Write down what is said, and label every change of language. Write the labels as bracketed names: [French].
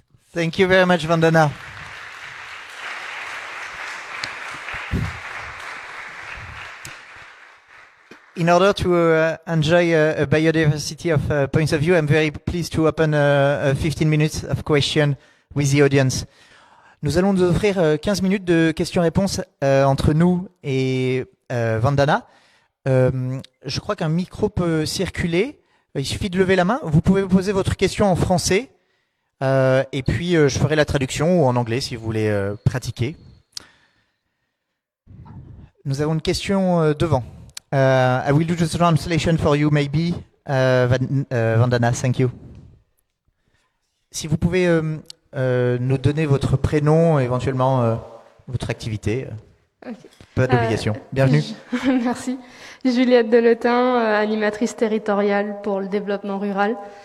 [English] Thank you very much, Vandana. In order to enjoy a biodiversity of points of view, I'm very pleased to open 15 minutes of question with the audience. [French] Nous allons nous offrir 15 minutes de questions-réponses entre nous et Vandana. Je crois qu'un micro peut circuler. Il suffit de lever la main. Vous pouvez poser votre question en français et puis je ferai la traduction ou en anglais si vous voulez pratiquer. Nous avons une question devant. [English] I will do the translation for you, maybe. Vandana, thank you. [French] Si vous pouvez nous donner votre prénom, éventuellement votre activité. Okay. Pas d'obligation. Bienvenue. Merci. Juliette Deletin, animatrice territoriale pour le développement rural.